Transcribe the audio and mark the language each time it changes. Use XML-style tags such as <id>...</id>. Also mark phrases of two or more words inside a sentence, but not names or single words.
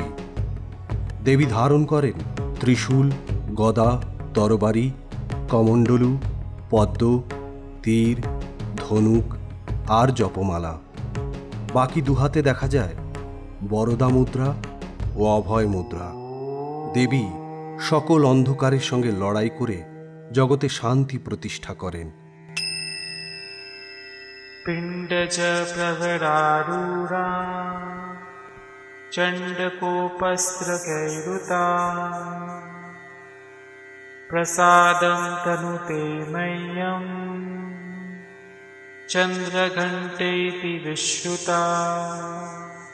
<bn>দেবী ধারণ করেন ত্রিশূল, গদা, তরবারি, কমণ্ডলু, পদ্ম, তীর, ধনুক আর জপমালা। বাকি 2 হাতে দেখা যায় বরদা মুদ্রা ও অভয় মুদ্রা। দেবী সকল অন্ধকারের সঙ্গে লড়াই করে জগতে শান্তি প্রতিষ্ঠা করেন।</bn> <sa>पिण्डज प्रवरारूढा चण्डकोपस्त्रकैरुता प्रसादं तनुते मह्यं चन्द्रघण्टेति विश्रुता।</sa>